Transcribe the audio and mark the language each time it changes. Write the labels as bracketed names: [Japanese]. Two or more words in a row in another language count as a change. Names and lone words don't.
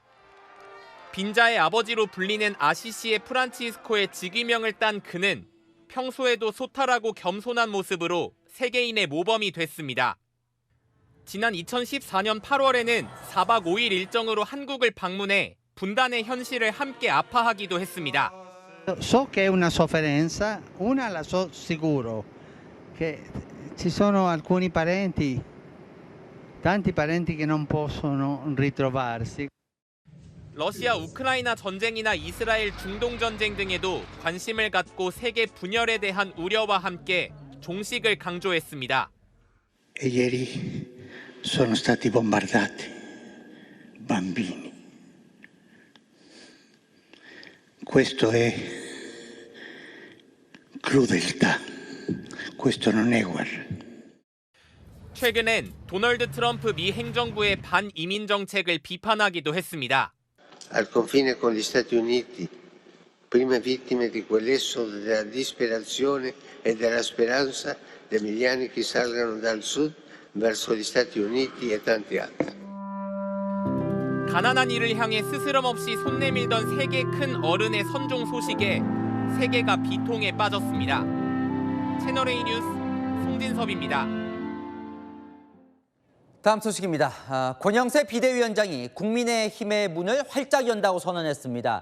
[Korean] 빈자의 아버지로 불리는 아시시의 프란치스코의 직위명을 딴 그는 평소에도 소탈하고 겸손한 모습으로 세계인의 모범이 됐습니다. 지난 2014년 8월에는 4박 5일 일정으로 한국을 방문해 분단의 현실을 함께 아파하기도 했습니다. [Italian] So che è una sofferenza, una la so sicuro, che ci sono alcuni parenti, tanti parenti che non possono ritrovarsi. [Korean] 러시아 우크라이나 전쟁이나 이스라엘 중동 전쟁 등에도 관심을 갖고 세계 분열에 대한 우려와 함께 종식을 강조했습니다. [Italian] Ieri sono stati bombardati bambini. Questo è crudeltà. Questo non è guerra. [Korean] 최근엔 도널드 트럼프 미 행정부의 반이민 정책을 비판하기도 했습니다. [Italian] Al confine con gli Stati Uniti, prime vittime di quell'esodo della disperazione e della speranza dei milioni che salgano dal sud verso gli Stati Uniti e tanti altri. [Korean] 가난한 이를 향해 스스럼 없이 손 내밀던 세계 큰 어른의 선종 소식에 세계가 비통에 빠졌습니다. 채널A 뉴스 송진섭입니다. 다음 소식입니다. 권영세 비대위원장이 국민의힘의 문을 활짝 연다고 선언했습니다.